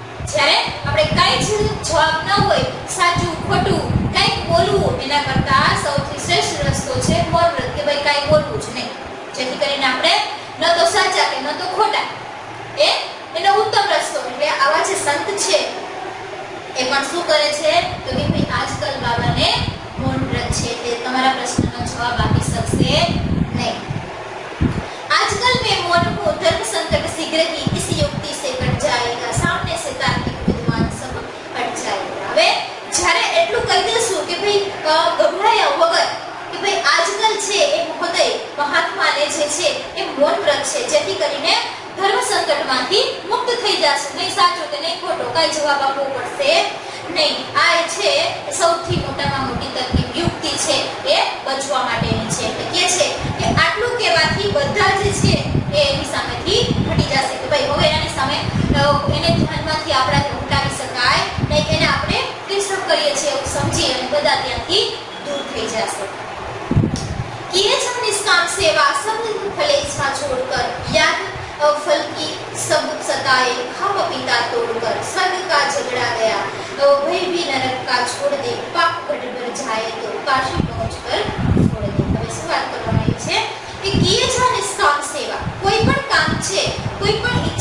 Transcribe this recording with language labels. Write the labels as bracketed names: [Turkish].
[Gujarati] જ્યારે આપણે કાંઈ જ જવાબ ન હોય સાચું ખોટું કંઈક બોલવું એના કરતાં સૌથી શ્રેષ્ઠ રસ્તો છે મૌન વ્રત કે ભાઈ કાંઈ બોલવું જ નહીં, જેથી કરીને આપણે ન તો સાચા કે ન તો ખોટા એનો ઉત્તમ રસ્તો. એટલે આવા જે સંત છે એ પણ શું કરે છે તો કે ભાઈ આજકાલ બાબાને મૌન વ્રત છે તે તમારા પ્રશ્નનો જવાબ આપી શકશે નહીં. [Hindi] आजकल मैं मौन हूँ धर्म संकट शीघ्र ही इस युक्ति से कट जाएगा सामने से तार्किक विद्वान सब हट जाएगा. [Gujarati] હવે જ્યારે એટલું કહી દેશું કે ભાઈ ગભરાયા વગર કે ભાઈ આજકાલ છે એ મહોદય મહાત્માને જે છે એ મૌન વ્રત છે જેથી કરીને ધર્મ સંકટમાંથી મુક્ત થઈ જશે. નહીં સાચું કે નહીં ખોટો કાંઈ જવાબ આપવો પડશે નહીં. આ છે સૌથી મોટામાં મોટી તકલીફ યુક્તિ છે એ બચવા માટેની છે. એટલે કે છે કે આટલું કહેવાથી બધા જે છે એ એની સામેથી હટી જશે કે ભાઈ હવે એની સામે એને ધ્યાનમાંથી આપણાથી હટાવી શકાય નહીં, એને આપણે ડિસ્ટર્બ કરીએ છીએ એવું સમજી અને બધા ત્યાંથી દૂર થઈ જશે. [Hindi] किए जब निष्काम सेवा सब फले इच्छा छोड़कर याद फल की सब सताए हम पिता तोड़कर स्वर्ग का झगड़ा गया भय भी नरक का छोड़ दे पाप गढ़ पर जाए तो काशी पहुंच कर छोड़ दे. [Gujarati] હવે શું વાત કરવાની છે કે [Hindi] કિए जब निष्काम सेवा [Gujarati] કોઈ પણ કામ છે કોઈ પણ